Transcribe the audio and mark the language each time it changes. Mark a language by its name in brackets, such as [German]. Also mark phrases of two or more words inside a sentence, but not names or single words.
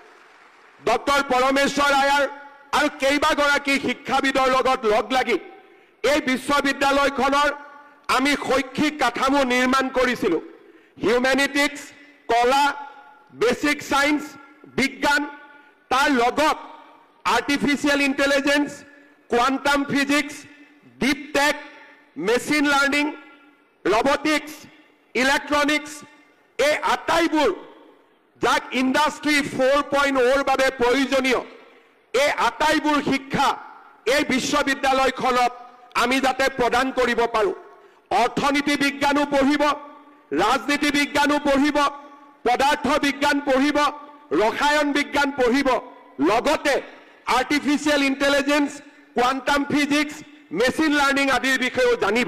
[Assamese] ডক্টৰ পৰমেশ্বৰ আয়াৰ আৰু কেইবাগৰাকী শিক্ষাবিদৰ লগত লগ লাগি এই বিশ্ববিদ্যালয়খনৰ আমি শৈক্ষিক কাঠামো নিৰ্মাণ কৰিছিলো। হিউমেনিটিক্স, কলা, [English] basic science, [Assamese] বিজ্ঞান, তাৰ লগত [English] artificial intelligence, quantum physics, deep tech, machine learning, robotics, electronics [Assamese] এই আটাইবোৰ যাক ইন্ডাস্ট্রি 4.0 বাবে প্ৰয়োজনীয় এই আটাইবোৰ শিক্ষা এই বিশ্ববিদ্যালয়খনত আমি যাতে প্ৰদান কৰিব পাৰো। অৰ্থনীতি বিজ্ঞানো পঢ়িব, ৰাজনীতি বিজ্ঞানো পঢ়িব, পদাৰ্থ বিজ্ঞান পঢ়িব, ৰসায়ন বিজ্ঞান পঢ়িব, লগতে [English] artificial intelligence, quantum physics, machine learning [Assamese] আদিৰ বিষয়েও জানিব।